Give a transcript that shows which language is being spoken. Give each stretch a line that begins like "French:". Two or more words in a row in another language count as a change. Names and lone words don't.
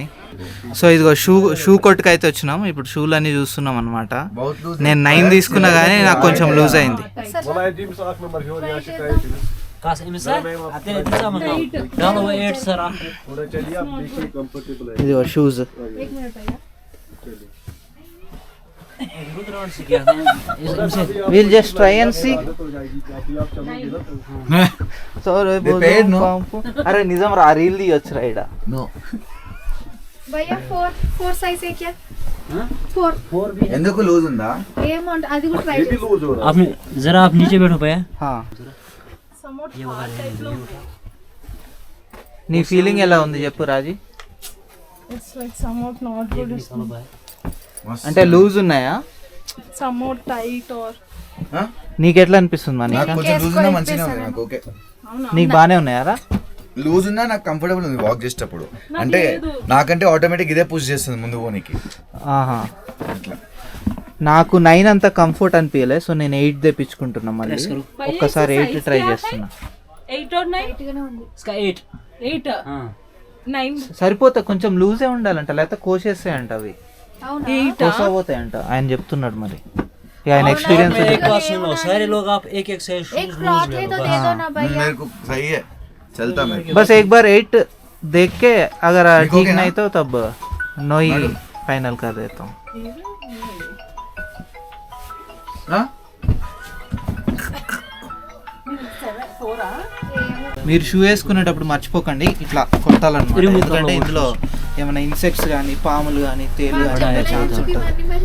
Telugu: సో ఇదిగో షూ కొట్టుకు అయితే వచ్చినాం. ఇప్పుడు షూలు అన్నీ చూస్తున్నాం అనమాట. నేను 9 తీసుకున్నా కానీ నాకు కొంచెం లూజ్ అయింది. ఇదిగో షూస్.
English: We'll just try and see.
Telugu: అరే నిజం రా, రీల్ తీయొచ్చు రా ఇడ.
Hindi: भय्या 4 साइज़ है क्या 4
Telugu: ఎందుకు లూజ్ ఉందా? ఏమో అది కూడా ట్రై చేయండి.
Hindi: आपने जरा आप नीचे बैठो भैया.
Telugu: నీ ఫీలింగ్ ఎలా ఉంది చెప్పు రాజీ.
English: It's like somewhat not good.
Telugu: అంటే లూజ్ ఉన్నాయా,
English: Somewhat tight or
Telugu: నీకు ఎట్లా అనిపిస్తుంది మరి? నాకు కొంచెం లూజ్ ఉన్నా మంచిగా ఉంది, నాకు ఓకే. నీకు బాగానే ఉన్నాయారా? లూజ్ ఉన్నా నాకు కంఫర్టబుల్ ఉంది వాక్ చేసేటప్పుడు. అంటే నాకంటే ఆటోమేటిక్ ఇదే పుష్ చేస్తుంది ముందు పోనీకి. ఆహా, నాకు 9 అంత కంఫర్ట్ అనిపించలే. సో నేను 8 తెప్పించుకుంటున్నా మళ్ళీ. ఒక్కసారి 8 ట్రై చేస్తున్నా.
English: 8 or 9?
Hindi: इसका 8. 8. 9.
Telugu: సరిపోతే కొంచెం లూజే ఉండాలంట, లేకపోతే కోసేస్తాయంట అవి, కోసపోతాయంట ఆయన చెప్తున్నాడు. మరి ఇక ఆయన ఎక్స్పీరియన్స్.
Hindi: एक बात सुनो, सारे लोग आप एक साइज एक फ्रॉक है तो दे दो ना भैया. मेरे को सही है, चलता मेरे को. बस एक बार 8 देख के अगर ठीक नहीं तो तब 9 ही फाइनल कर देता हूँ.
Telugu: మీరు షూ వేసుకునేటప్పుడు మర్చిపోకండి ఇట్లా కొట్టాలన్నమాట. ఎందుకంటే ఇందులో ఏమైనా ఇన్సెక్ట్స్ కానీ పాములు కానీ తేలు కానీ ఛాన్స్ ఉంటుంది.